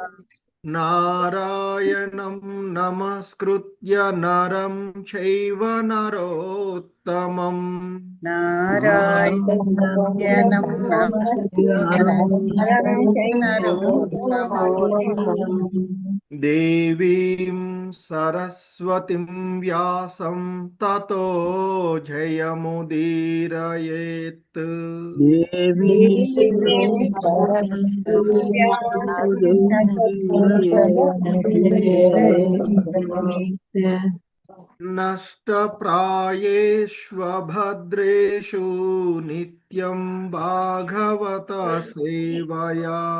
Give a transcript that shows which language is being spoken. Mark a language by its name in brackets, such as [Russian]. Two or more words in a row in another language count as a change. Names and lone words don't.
[Sanskrit] నారాయణం నమస్కృత్య నరం చైవ నరోత్తమం. నారాయణం నరోత్తమం. దేవీం సరస్వతిం వ్యాసం తతో జయముదీరయేత్. నష్టప్రాయేష్వభద్రేషు నిత్యం భాగవత సేవయా.